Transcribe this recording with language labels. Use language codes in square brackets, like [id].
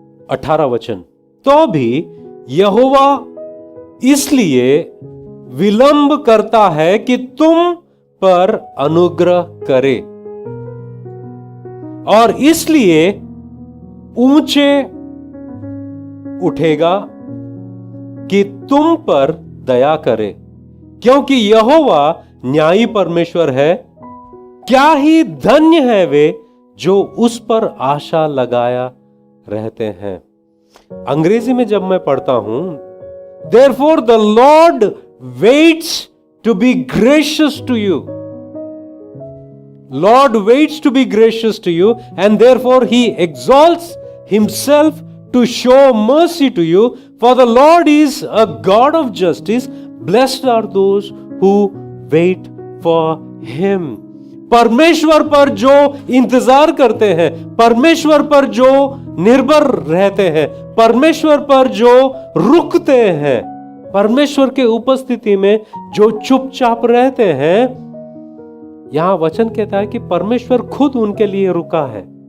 [hi] 18 वचन, तो भी यहोवा इसलिए विलंब करता है कि तुम पर अनुग्रह करे, और इसलिए ऊंचे उठेगा कि तुम पर दया करे, क्योंकि यहोवा न्यायी परमेश्वर है। क्या ही धन्य है वे जो उस पर आशा लगाया रहते हैं। अंग्रेजी में जब मैं पढ़ता हूं, [en] Therefore the Lord waits to be gracious to you. Lord waits to be gracious to you, and therefore he exalts himself to show mercy to you. For the Lord is a God of justice. Blessed are those who wait for him. [hi] परमेश्वर पर जो इंतजार करते हैं, परमेश्वर पर जो निर्भर रहते हैं, परमेश्वर पर जो रुकते हैं, परमेश्वर के उपस्थिति में जो चुपचाप रहते हैं, यहां वचन कहता है कि परमेश्वर खुद उनके लिए रुका है।